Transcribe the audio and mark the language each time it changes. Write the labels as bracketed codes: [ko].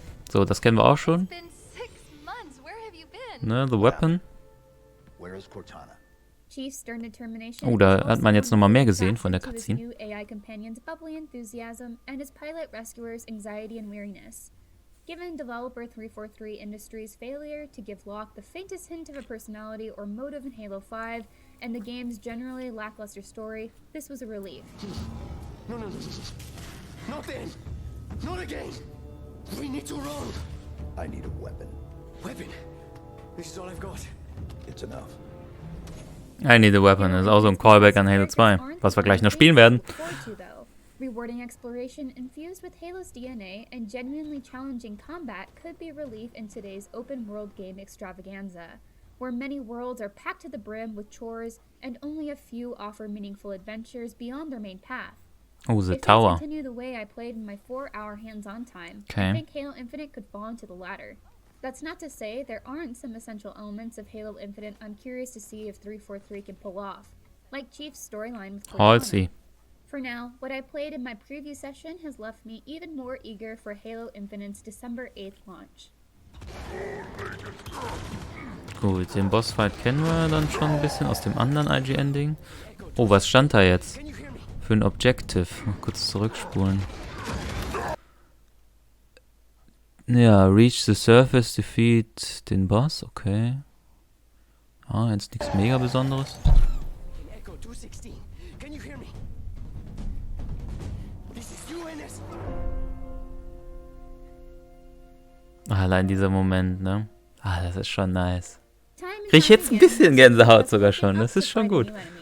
[de] So, das kennen wir auch schon. Ne, The Weapon. [en] Chief's stern determination [de] Oh, da hat man jetzt nochmal mehr gesehen von der Cutscene. [en] new AI companion's bubbly enthusiasm and his pilot rescuer's anxiety and weariness. Given developer 343 Industries' failure to give Locke the faintest hint of a personality or motive in Halo 5, and the game's generally lackluster story, this was a relief. No. Not then. Not again. We need to run. I need a weapon. Weapon? This is all I've got. It's enough. [de] I Need a Weapon ist auch so ein Callback an Halo 2, was wir gleich noch spielen werden. [en] Rewarding exploration infused with Halo's DNA and genuinely challenging combat could be relief in today's open-world game extravaganza, where many worlds are packed to the brim with chores and only a few offer meaningful adventures beyond their main path. Oh, the if Tower. I continue the way I played in my 4-hour hands-on time, Okay. I think Halo Infinite could fall into the latter. That's not to say there aren't some essential elements of Halo Infinite I'm curious to see if 343 can pull off, like Chief's storyline with Cortana. Halsey. For now, what I played in my preview session has left me even more eager for Halo Infinite's December 8th launch. [de] Gut, den Bossfight kennen wir dann schon ein bisschen aus dem anderen IGN-Ding. Oh, was stand da jetzt? Für ein Objective. Mal kurz zurückspulen. Ja, [en] reach the surface, [de] defeat den Boss, okay. Ah, jetzt nichts mega Besonderes. [en] Echo 216. Can you hear me? This is UNS. [de] Allein dieser Moment, ne? Ah, das ist schon nice. Krieg ich jetzt ein bisschen Gänsehaut sogar schon, das ist schon gut.